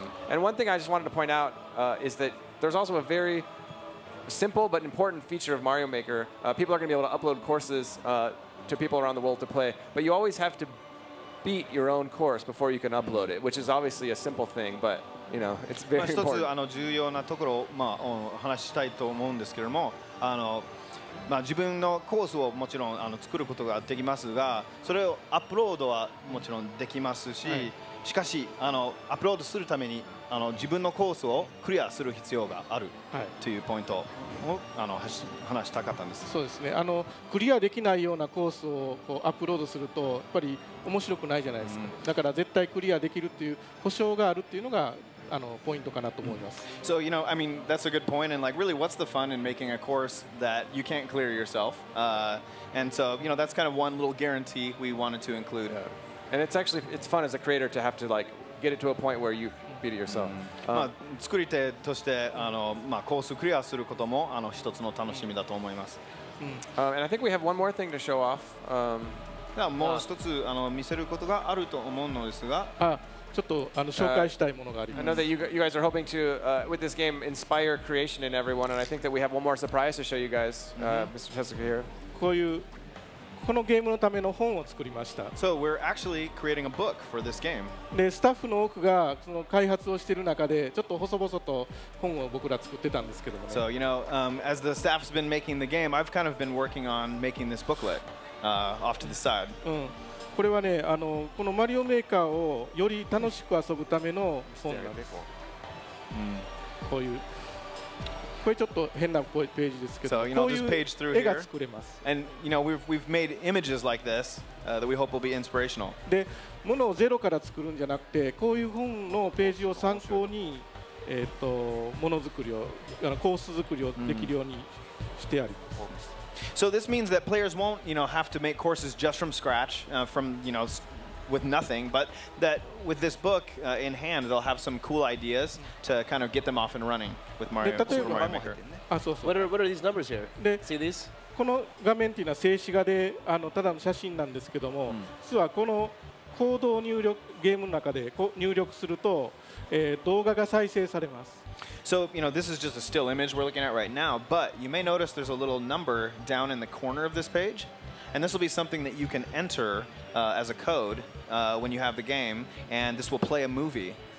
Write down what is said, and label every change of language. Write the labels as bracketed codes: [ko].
[en] And one thing I just wanted to point out is that there's also a very simple but important feature of Mario Maker. People are going to be able to upload courses to people around the world to play, but you always have to beat your own course before you can upload it, which is obviously a simple thing, but it's very important. [ja] 一つ重要なところを話したいと思うんですけれども、自分のコースをもちろん作ることができますが、それをアップロードはもちろんできますし、しかしアップロードするために自分のコースをクリアする必要があるというポイントを話したかったんです。そうですね。クリアできないようなコースをアップロードするとやっぱり面白くないじゃないですか。だから絶対クリアできるっていう保証があるっていうのがポイントかなと思います。 [en] So I mean that's a good point, and really, what's the fun in making a course that you can't clear yourself? And so that's kind of one little guarantee we wanted to include. And it's fun as a creator to have to get it to a point where you beat it yourself. [ja] 作り手としてコースクリアすることも一つの楽しみだと思います。 [en] And I think we have one more thing to show off. [ja] もう一つ見せることがあると思うのですが。ちょっと紹介したいものがあります。 [en] I know that you guys are hoping to, with this game, inspire creation in everyone, and I think that we have one more surprise to show you guys, Mr. Tezuka here. [ja] このゲームのための本を作りました。 [en] So we're actually creating a book for this game. [ja] で、スタッフの多くがその開発をしている中で、ちょっと細々と本を僕ら作ってたんですけどもね。 [en] So as the staff's been making the game, I've kind of been working on making this booklet off to the side. [ja] これはね、このマリオメーカーをより楽しく遊ぶための本なんです。こういう。これちょっと変なページですけど、こういう絵が作れます。 [en] And we've made images like this that we hope will be inspirational. [ja] で、ものをゼロから作るんじゃなくて、こういう本のページを参考にものづくりをコース作りをできるようにしてあります。 [en] So this means that players won't, have to make courses just from scratch, with nothing, but that with this book in hand, they'll have some cool ideas to kind of get them off and running with Super Mario Maker. What are these numbers here? See these? [ja] この画面っていうのは静止画でただの写真なんですけども、実はこのコードをゲームの中で入力すると、動画が再生されます。 [en] So, this is just a still image we're looking at right now, but you may notice there's a little number down in the corner of this page, and this will be something that you can enter as a code when you have the game, and this will play a movie.